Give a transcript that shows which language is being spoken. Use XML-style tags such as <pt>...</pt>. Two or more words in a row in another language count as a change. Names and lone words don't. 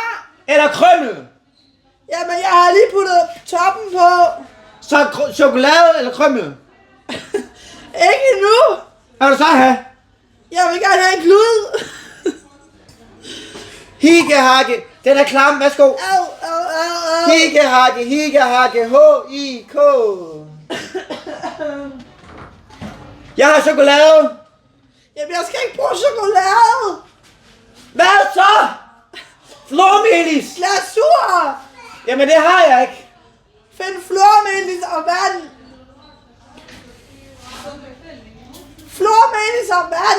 <da>Eller krymmel? Jamen, jeg har lige puttet toppen på. Så chokolade eller krymmel? Ikke endnu. Hvad vil du så have? Jeg vil gerne have en klud. Higgehakke. Den er klam. Værsgo. Au, au, au, au. Higgehakke. H-I-K. Jeg har chokolade. Jamen, jeg skal ikke bruge chokolade. Hvad så? Flormelis. Glasur. Jamen det har jeg ikke. Find flormelis og vand. Flormelis og vand.</da>